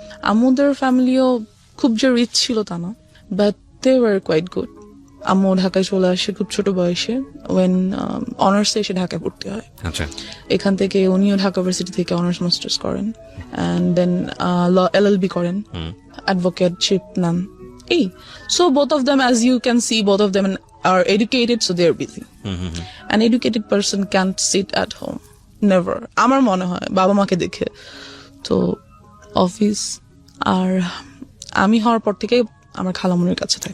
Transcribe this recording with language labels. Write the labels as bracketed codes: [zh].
[bn] আম্মুদের ফ্যামিলিও খুব যে রিচ ছিল তা না, [en] But they were quite good. [bn] আম্মু ঢাকায় চলে আসে খুব ছোট বয়সে, ওয়েন অনার্সে এসে ঢাকায় ভর্তি হয়। এখান থেকে উনিও ঢাকা ভার্সিটি থেকে অনার্স মাস্টার্স করেন, অ্যান্ড দেন LLB করেন, অ্যাডভোকেটশিপ নেন। [en] So both of them, as you can see, both of them are educated, so they are busy. An educated person can't sit at home, never. [bn] আমার মনে হয় বাবা মাকে দেখে। তো অফিস, আর আমি হওয়ার পর থেকে আমার খালামুনির কাছে থাকি।